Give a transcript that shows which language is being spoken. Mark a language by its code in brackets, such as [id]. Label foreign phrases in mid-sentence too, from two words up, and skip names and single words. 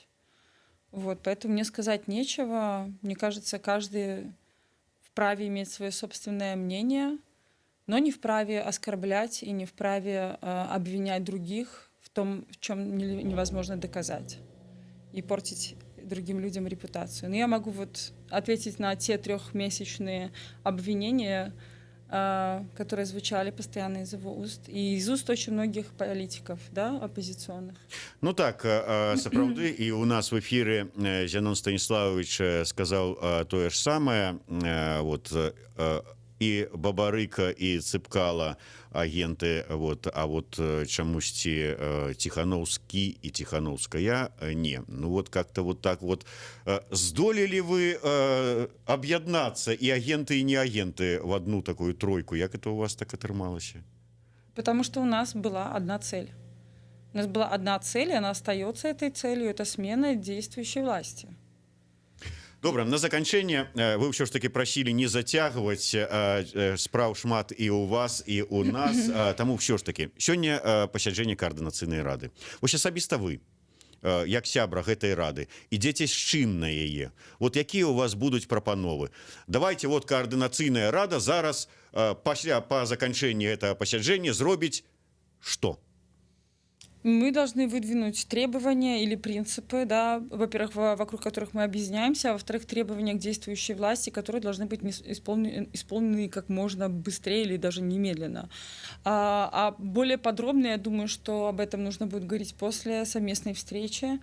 [ru] Вот, поэтому мне сказать нечего. Мне кажется, каждый вправе иметь свое собственное мнение, но не вправе оскорблять и не вправе обвинять других в том, в чем невозможно доказать, и портить другим людям репутацию. Но я могу вот ответить на те 3-месячные обвинения, которые звучали постоянно из его уст, и из уст очень многих политиков, да, оппозиционных. [be] Ну так, сапраўды, і у нас в эфіры Зянон Станіславович сказаў тое ж самае, вот, і Бабарыка, і Цыпкала агенты, вот, а вот чамусьці Тихановскі і Тихановская не. [ru] Ну вот как-то вот так вот [be] здолелі вы аб'яднацца і агенты, і не агенты [ru] в одну такую тройку? [be] Як это у вас так атрымалася? [ru] Потому что у нас была одна цель. У нас была одна цель, и она остается этой целью. Это смена действующей власти. [be] Добра, на заканчэнне вы ўсё ж таки прасілі не зацягваць, спраў шмат і ў вас, і ў нас, таму ўсё ж таки сёння пасяджэнне каардынацыйнай рады. Вось асабіста вы, як сябра гэтай рады, ідзеце з чым на яе? Вот якія у вас будуць прапановы? Давайте вот каардынацыйная рада зараз пасля па заканчэнні гэтага пасяджэння зробіць што? [ru] Мы должны выдвинуть требования или принципы, да, во-первых, вокруг которых мы объединяемся, а во-вторых, требования к действующей власти, которые должны быть исполнены как можно быстрее или даже немедленно. А более подробно, я думаю, что об этом нужно будет говорить после совместной встречи.